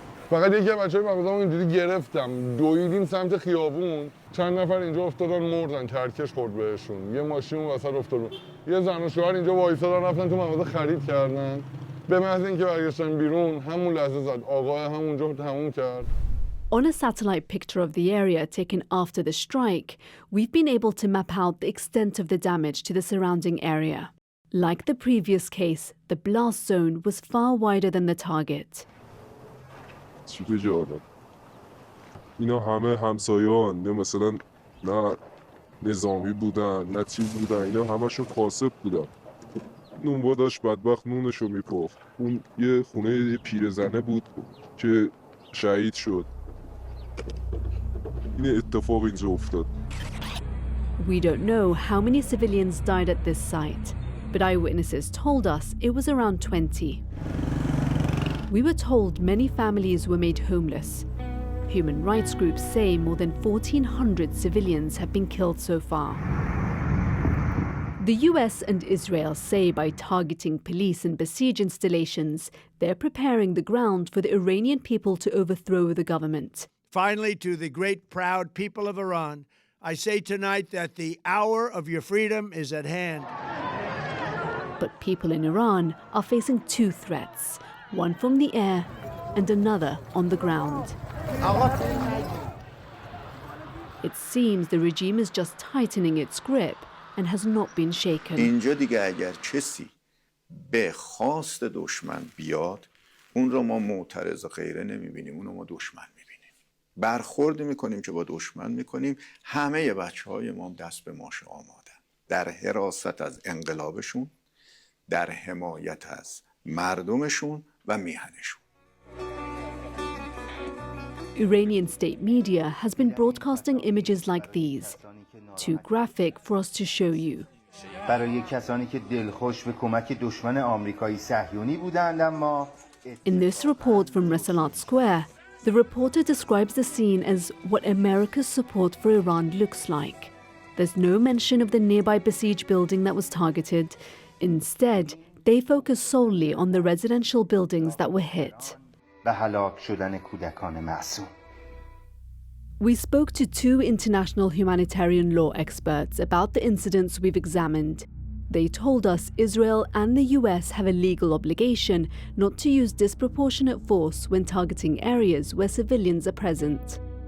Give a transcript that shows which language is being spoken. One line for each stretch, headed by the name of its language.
Persian: فقط یکی از بچه‌های مغازه‌مو اینجوری گرفتم دویدیم سمت خیابون چند نفر اینجا افتادن مردن ترکش خورد بهشون یه ماشین اون وسط افتاد یه زن و شوهر اینجا وایسادن رفتن تو مغازه خرید کردن به محض اینکه برگشتن بیرون همون لحظه زد آقا همونجا تموم کرد.
English: On a satellite picture of the area taken after the strike, we've been able to map out the extent of the damage to the surrounding area. Like the previous case, the blast zone was far wider than the target.
Persian: سوپ جالب اینا همه همسایه‌ان نه مثلا نه نظامی بودن نه چیز بودن اینا همشون کاسب بودن نونوا داشت بدبخت نونشو میپخت اون یه خونه یه پیرزنه بود که شهید شد این اتفاق اینجا افتاد.
English: We don't know how many civilians died at this site, but eyewitnesses told us it was around 20. We were told many families were made homeless. Human rights groups say more than 1,400 civilians have been killed so far. The US and Israel say by targeting police and besiege installations, they're preparing the ground for the Iranian people to overthrow the government. Finally, to the great, proud people of Iran, I say tonight that the hour of your freedom is at hand. But people in Iran are facing two threats, one from the air and another on the ground. It seems the regime is just tightening its grip and has not been shaken.
Persian: اینجا دیگه اگر کسی به خواست دشمن بیاد اون رو ما معترض و غیره نمیبینیم اون رو ما دشمن میبینیم برخورد میکنیم که با دشمن میکنیم همه بچهای ما دست به ماشه آمادن در حراست از انقلابشون در حمایت از مردمشون و میهنشون.
English: Iranian state media has been broadcasting images like these, too graphic for us to show you.
Persian: برای کسانی که دلخوش به کمک دشمن آمریکایی صهیونی بودند اما
English: In this report from Resalat Square, the reporter describes the scene as what America's support for Iran looks like. There's no mention of the nearby besieged building that was targeted. Instead, they focus solely on the residential buildings that were hit.
Persian: به هلاک شدن کودکان معصوم.
English: We spoke to two international humanitarian law experts about the incidents we've examined. They told us Israel and the US have a legal obligation not to use disproportionate force when targeting areas where civilians are present.